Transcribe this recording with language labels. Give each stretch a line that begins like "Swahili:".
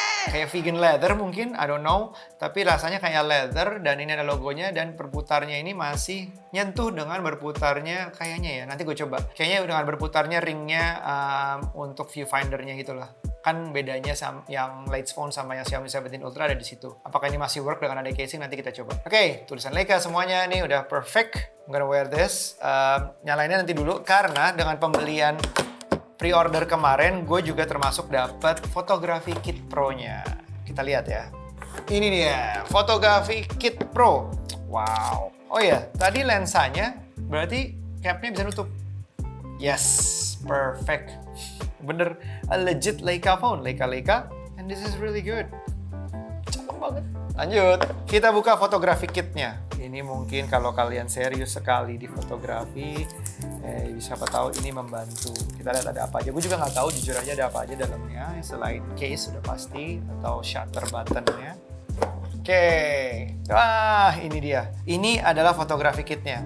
Indonesian: kayak
English: vegan leather
Indonesian: mungkin,
English: I don't know.
Indonesian: Tapi rasanya kayak leather dan ini ada logonya dan berputarnya ini masih nyentuh dengan berputarnya kayaknya ya. Nanti gue coba. Kayaknya dengan berputarnya ringnya untuk viewfindernya gitu lah. Kan bedanya yang Lite Phone sama yang Xiaomi 17 Ultra ada di situ. Apakah ini masih work dengan ada casing? Nanti kita coba. Oke, tulisan Leica semuanya nih udah perfect.
English: I'm gonna wear this.
Indonesian: Nyalainnya nanti dulu karena dengan pembelian pre-order kemarin, gue juga termasuk dapat Photography Kit Pro-nya. Kita lihat ya. Ini dia, Photography Kit Pro. Wow. Oh ya, tadi lensanya berarti capnya bisa nutup.
English: Yes, perfect.
Indonesian: Bener,
English: a legit Leica phone. Leica, and this is really good.
Indonesian: Cakep banget. Lanjut, kita buka Photography Kit-nya. Ini mungkin kalau kalian serius sekali di fotografi, siapa tahu ini membantu. Kita lihat ada apa aja. Gue juga nggak tahu jujur aja ada apa aja dalamnya. Selain case sudah pasti atau shutter button-nya. Oke, wah ini dia. Ini adalah Photography Kit-nya.